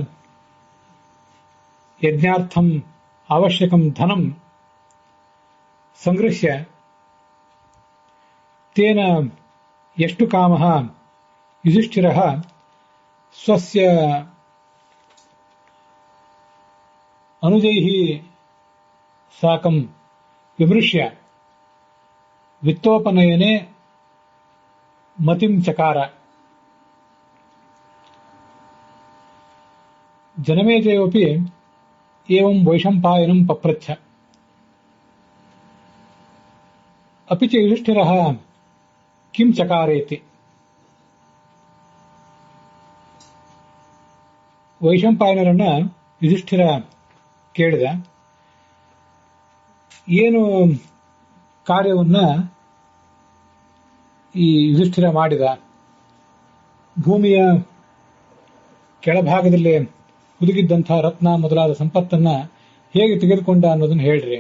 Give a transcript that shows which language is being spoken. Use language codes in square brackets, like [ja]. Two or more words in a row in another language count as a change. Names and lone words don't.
[sa] यज्ञार्थम् आवश्यकं धनं संगृह्य तेन यष्टु कामः युधिष्ठिरः स्वस्य अनुजैः साकं विमृश्य वित्तोपनयने मतिं चकार. जनमेजयोपि एवं वैशम्पायनं पप्रच्छ. अपि च युधिष्ठिरः किं चकारेति. [kn] ವೈಶಂಪಾಯನರನ್ನ ಯುಧಿಷ್ಠಿರ ಕೇಳಿದ, ಏನು ಕಾರ್ಯವನ್ನ ಈ ಯುಧಿಷ್ಠಿರ ಮಾಡಿದ, ಭೂಮಿಯ ಕೆಳಭಾಗದಲ್ಲಿ ಹುದುಗಿದ್ದಂತಹ ರತ್ನ ಮೊದಲಾದ ಸಂಪತ್ತನ್ನ ಹೇಗೆ ತೆಗೆದುಕೊಂಡ ಅನ್ನೋದನ್ನು ಹೇಳ್ರಿ.